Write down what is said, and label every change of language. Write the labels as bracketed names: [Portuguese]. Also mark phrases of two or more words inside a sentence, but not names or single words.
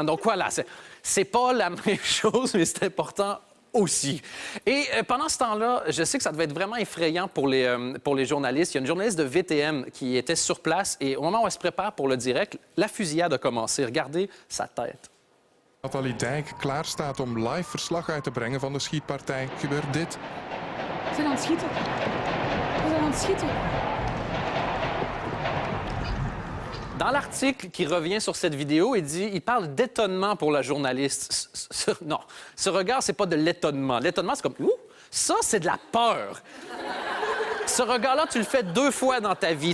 [French] Donc, voilà, c'est pas la même chose, mais c'est important aussi. Et pendant ce temps-là, je sais que ça devait être vraiment effrayant pour les journalistes. Il y a une journaliste de VTM qui était sur place et au moment où elle se prépare pour le direct, la fusillade a commencé. Regardez sa tête. [Dutch] Nathalie Dijk klaar staat om live verslag uit te brengen van de schietpartij, gebeurt dit. We zijn aan het schieten. We zijn aan het schieten. [French] Dans l'article qui revient sur cette vidéo, il parle d'étonnement pour la journaliste. Non, ce regard, c'est pas de l'étonnement. L'étonnement, c'est comme « ouh ». Ça, c'est de la peur. Ce regard-là, tu le fais 2 fois dans ta vie.